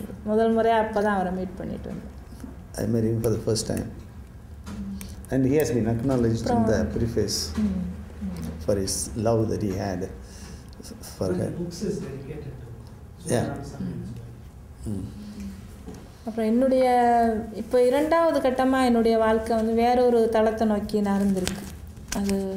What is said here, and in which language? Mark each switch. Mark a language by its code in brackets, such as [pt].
[ta] முதல் முறையாக அப்போ தான் அவரை மீட் பண்ணிட்டு வந்தேன். [en] I met him for the first time, and he has been acknowledged in the preface for his love that he had for her. Yeah. [ta] அப்புறம் என்னுடைய இப்போ இரண்டாவது கட்டமாக என்னுடைய வாழ்க்கை வந்து வேற ஒரு தளத்தை நோக்கி நகர்ந்துருக்கு. அது